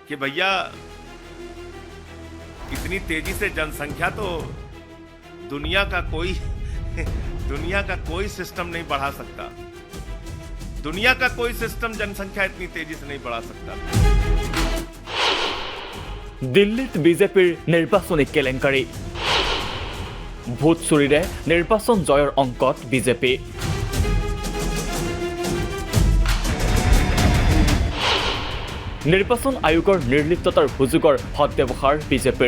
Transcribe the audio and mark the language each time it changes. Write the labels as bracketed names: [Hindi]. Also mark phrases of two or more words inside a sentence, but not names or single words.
[Hindi] कि भैया इतनी तेजी से जनसंख्या तो दुनिया का कोई सिस्टम नहीं बढ़ा सकता। दुनिया का कोई सिस्टम जनसंख्या इतनी तेजी से नहीं बढ़ा सकता। [Assamese] দিল্লীত বিজেপিৰ নিৰ্বাচনী কেলেংকাৰী, ভোট চুৰিৰে নিৰ্বাচন জয়ৰ অংকত বিজেপি। নিৰ্বাচন আয়োগৰ নিৰ্লিপ্ততাৰ সুযোগৰ সদ্ব্যৱহাৰ বিজেপিৰ।